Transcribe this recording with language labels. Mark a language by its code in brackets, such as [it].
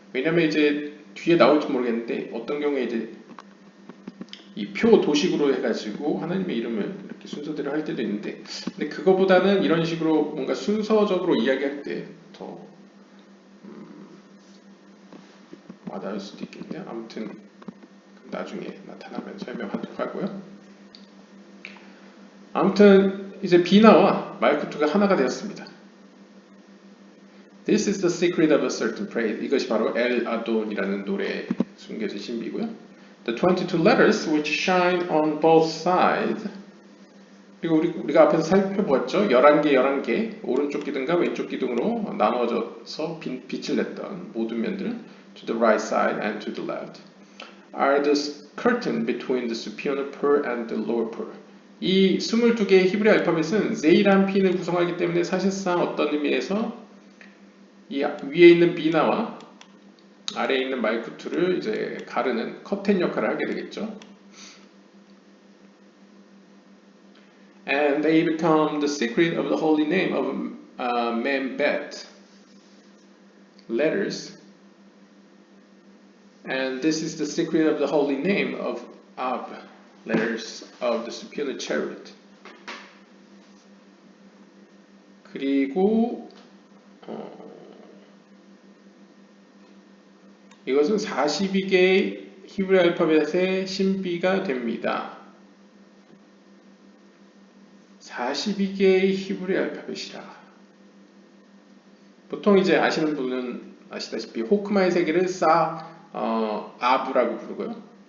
[ko] 왜냐면 이제 뒤에 나올지 모르겠는데 어떤 경우에 이제 이 표 도식으로 해가지고 하나님의 이름을 이렇게 순서대로 할 때도 있는데 근데 그거보다는 이런 식으로 뭔가 순서적으로 이야기할 때 더 와닿을 수도 있겠네요. 아무튼 나중에 나타나면 설명하도록 하고요. 아무튼 이제 비나와 말쿠트가 하나가 되었습니다. [en] This is the secret of a certain praise. [ko] 이것이 바로 엘 아돈이라는 노래에 숨겨진 신비고요. [en] The 22 letters which shine on both sides. [ko] 그리고 우리가 앞에서 살펴보았죠. 11개 오른쪽 기둥과 왼쪽 기둥으로 나눠져서 빛을 냈던 모든 면들 [en] to the right side and to the left are the curtain between the superior pearl and the lower pearl. [ko] 이 22개의 히브리 알파벳은 제이람핀을 구성하기 때문에 사실상 어떤 의미에서 이 위에 있는 비나와 아래에 있는 말쿠트를 이제 가르는 커튼 역할을 하게 되겠죠. [en] And they become the secret of the holy name of Membet letters. And this is the secret of the holy name of Ab letters of the superior chariot. [ko] 그리고 이것은 42개의 히브리 알파벳의 신비가 됩니다. 42개의 히브리 알파벳이라. 보통 이제 아시는 분은 아시다시피 호크마의 세계를 아부라고 부르고요.